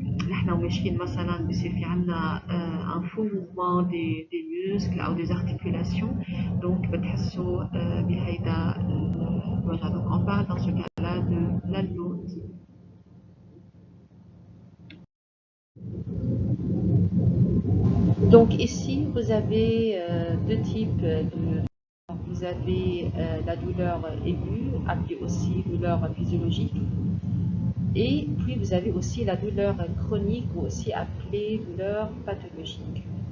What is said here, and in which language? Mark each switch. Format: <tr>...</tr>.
<ar>نحن وماشيين مثلا بصير في عنا</ar> <fr>un faux mouvement des muscles</fr> <ar>او</ar> <fr>des articulations.</fr> <ar>Donc بتحسوا بهيدا الوجع.</ar> <fr>Donc on parle dans ce cas-là de l'allodynie. Donc ici, vous avez deux types de... Vous avez la douleur aiguë, appelée aussi douleur physiologique, et puis vous avez aussi la douleur chronique, ou aussi appelée douleur pathologique.</fr>